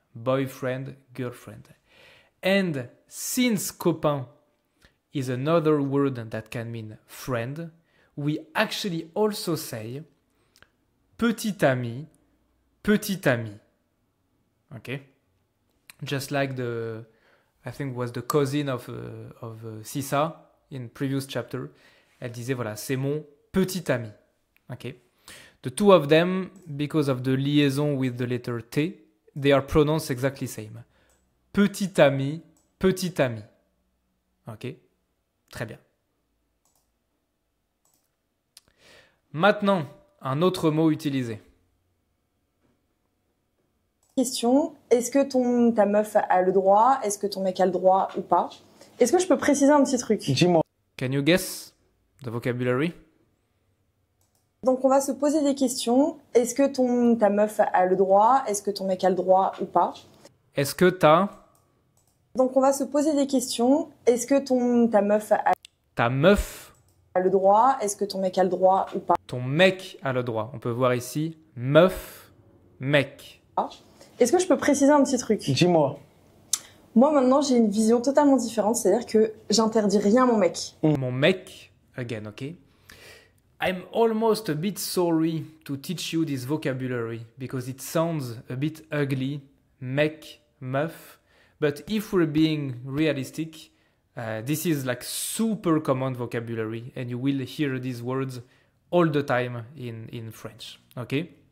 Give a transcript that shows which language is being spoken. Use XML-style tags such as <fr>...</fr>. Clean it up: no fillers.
<en>Boyfriend, girlfriend. And since copain is another word that can mean friend, we actually also say petit ami, petite amie. Okay? Just like I think was the cousin of Sissa in previous chapter.</en> <fr>Elle disait voilà, c'est mon petit ami.</fr> <en>Okay? The two of them, because of the liaison with the letter T, they are pronounced exactly same.</en> <fr>Petit ami, petite amie. Ok? Très bien. Maintenant, un autre mot utilisé. Question, est-ce que ta meuf a le droit? Est-ce que ton mec a le droit ou pas? Est-ce que je peux préciser un petit truc? Dis-moi.</fr> <en>Can you guess the vocabulary?</en> <fr>Donc on va se poser des questions. Est-ce que ta meuf a le droit? Est-ce que ton mec a le droit ou pas? Est-ce que Donc on va se poser des questions. Est-ce que ta meuf a le droit? Est-ce que ton mec a le droit ou pas? Ton mec a le droit. On peut voir ici meuf, mec. Est-ce que je peux préciser un petit truc? Dis-moi. Moi maintenant j'ai une vision totalement différente, c'est-à-dire que j'interdis rien à mon mec. Mon mec, again, ok?</fr> <en>I'm almost a bit sorry to teach you this vocabulary because it sounds a bit ugly, mec, meuf. But if we're being realistic, this is like super common vocabulary and you will hear these words all the time in French, okay?</en>